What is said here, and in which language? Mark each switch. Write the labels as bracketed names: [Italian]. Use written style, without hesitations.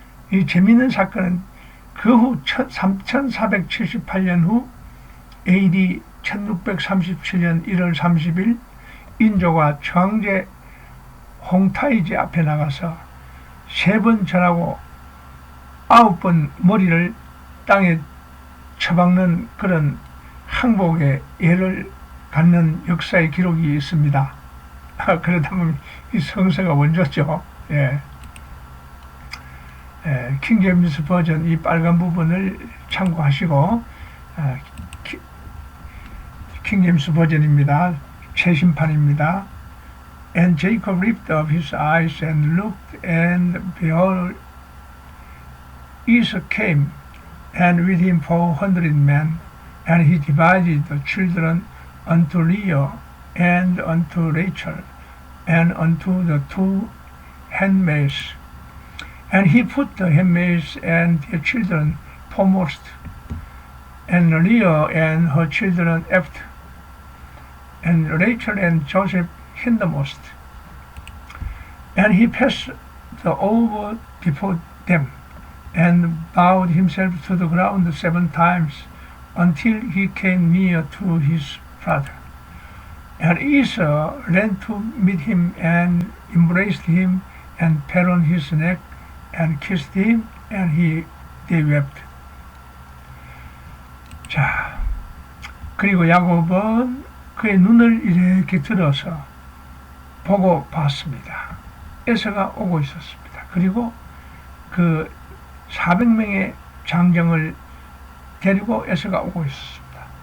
[Korean] 이 재미있는 사건은 그 후 3478년 후 AD 1637년 1월 30일 인조가 청제 홍타이지 앞에 나가서 3번 절하고 9번 머리를 땅에 쳐박는 그런 항복의 예를 갖는 역사의 기록이 있습니다. 그러다 보면 이 성서가 원조죠. 킹제임스 버전 이 빨간 부분을 참고하시고 킹제임스 버전입니다. 최신판입니다. [English] And Jacob lifted up his eyes and looked, and behold, Esau came, and with him 400 men, and he divided the children unto Leah and unto Rachel, and unto the 2 handmaids. And he put the handmaids and their children foremost, and Leah and her children after, and Rachel and Joseph hindermost. And he passed over before them, and bowed himself to the ground 7 times, until he came near to his brother. And Esau ran to meet him and embraced him and fell on his neck and kissed him, and they wept. [Korean] 자, 그리고 야곱은 그의 눈을 이렇게 들어서 보고 봤습니다. 에서가 오고 있었습니다. 그리고 그 400명의 장정을 데리고 에서가 오고 있었습니다.